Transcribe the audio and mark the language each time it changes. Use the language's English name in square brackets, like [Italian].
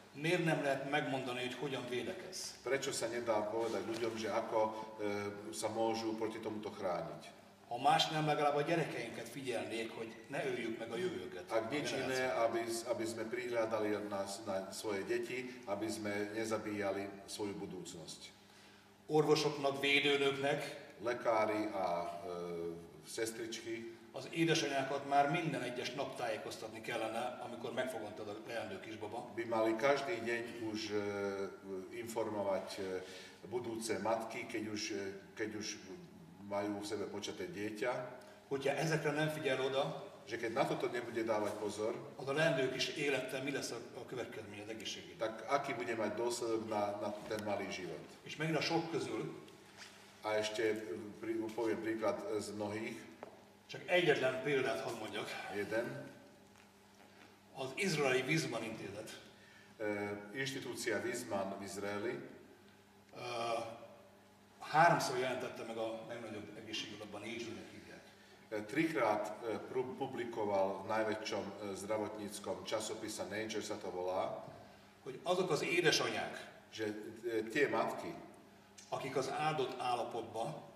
[Hungarian] Miért nem lehet megmondani, hogy hogyan védekezz? [Slovak] Prečo sa nedá povedať ľuďom, že ako sa môžu proti tomuto chrániť. [Hungarian] Ha más nem, legalább a gyerekeinket figyelnék, hogy ne öljük meg a jövőket. [Slovak] Ak nič iné, aby sme prihľadali na svoje deti, aby sme nezabíjali svoju budúcnosť. [Hungarian] Orvosoknak, védőnöknek, [Slovak] Lekári a sestričky, [Hungarian] az édesanyákat már minden egyes nap tájékoztatni kellene, amikor megfogontad a leendő kisbaba, [Slovak] by mali každý deň už informovať budúce matky, keď už majú v sebe počaté dieťa, [Hungarian] hogyha ezekre nem figyel oda, [Slovak] že keď na toto nebude dávať pozor, [Hungarian] az a leendő kis élettel mi lesz a következménye az egészségére. [Slovak] tak aký bude mať dôsledok na ten malý život. [Hungarian] És megint a sok közül [Slovak] A ešte poviem príklad z mnohých. [Hungarian] csak egyetlen példát hadd mondjak. [Slovak] Jeden. [Hungarian] Az izraeli Weizmann intézet [Slovak] Inštitúcia Weizmann v Izraeli [Hungarian] háromszor jelentette meg a legnagyobb egészségügyben, Nature-nek hívják. [Slovak] trikrát publikoval v najväčšom zdravotníckom časopise Nature sa to volá, [Hungarian] Hogy azok az édesanyák, [Slovak] že tie matky, [Hungarian] akik az áldott állapotban,